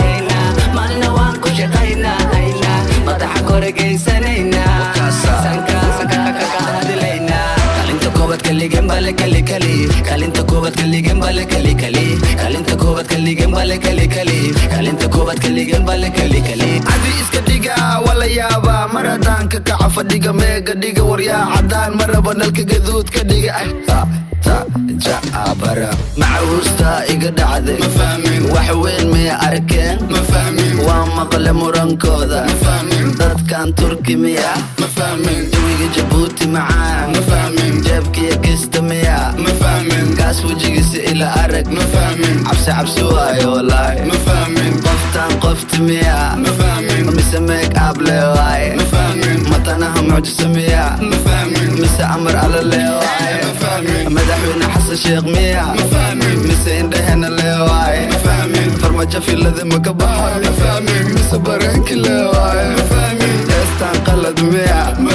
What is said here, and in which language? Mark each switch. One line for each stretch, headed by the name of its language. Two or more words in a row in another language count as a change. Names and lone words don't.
Somali: Kalinta koobad kaligan bale kali kalinta koobad kaligan bale kali kalinta koobad kaligan bale kali kalinta koobad kaligan bale kali adi iska dhiga wala yaaba maradaanka kaca fadhiga meega dhiga waryaa cadaan maraba nalka gaduud ka dhiga jaabara macawusta iga dhacday ma fahmin wax weyn may arkeen ma fahmin waa maqle murankooda ma fahmin dadkan turki miya ma fahmin jawiga jabuuti macaan ma fahmin jeebkiya kista miya ma fahmin kaas wejigiisa ila arag ma fahmin cabsi waayo wallaahi ma fahmin qoftaan qofti miya ma fahmin mise
English: make up
Somali: leewaaye ma fahmin matanaha mucjisa miya ma fahmin mise amar alla leewaaye ma fahmin madaxweyne xasan sheekh miya ma fahmin mise indhahena leewaaye ma fahmin farmajo filada maka baxo ma fahmin mise bareenki leewaaye ma fahmin heestaan qalad miya ma